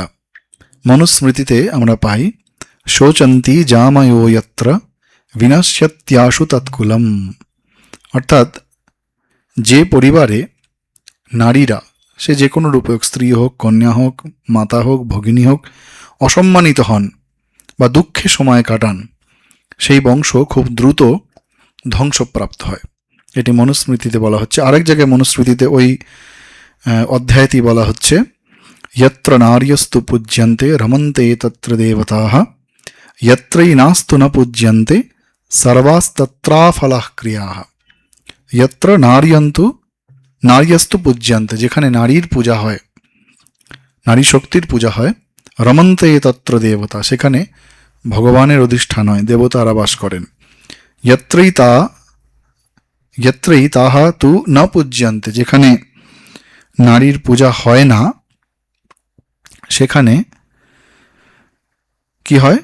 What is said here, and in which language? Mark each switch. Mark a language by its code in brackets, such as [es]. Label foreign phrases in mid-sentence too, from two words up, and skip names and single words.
[bn] মনুস্মৃতিতে আমরা পাই [sa] শোচন্তি জামায়ো যত্র বিনশ্যত্যাশু তৎকুলম, [bn] অর্থাৎ যে পরিবারে নারীরা, সে যে কোনো রূপে হোক, স্ত্রী হোক, কন্যা হোক, মাতা হোক, ভগিনী হোক, অসম্মানিত হন বা দুঃখে সময় কাটান, সেই বংশ খুব দ্রুত ধ্বংসপ্রাপ্ত হয়। এটি মনুস্মৃতিতে বলা হচ্ছে। আরেক জায়গায় মনুস্মৃতিতে ওই অধ্যায়টি বলা হচ্ছে [sa] यत्र नार्यस्तु पूज्यन्ते रमन्ते तत्र देवताः यत्रैनास्तु न पूज्यन्ते सर्वास्तत्राफलाः क्रियाः। यत्र नार्यस्तु पूज्यन्ते, [bn] যেখানে নারীর পূজা হয়, নারী শক্তির পূজা হয়। [sa] রমন্তে তত্র দেবতা, [bn] সেখানে ভগবানের অধিষ্ঠান হয়, দেবতারা বাস করেন। [sa] যত্রৈ তাহা তু ন পূজ্যন্তে, [bn] যেখানে নারীর পূজা হয় না সেখানে কি হয়?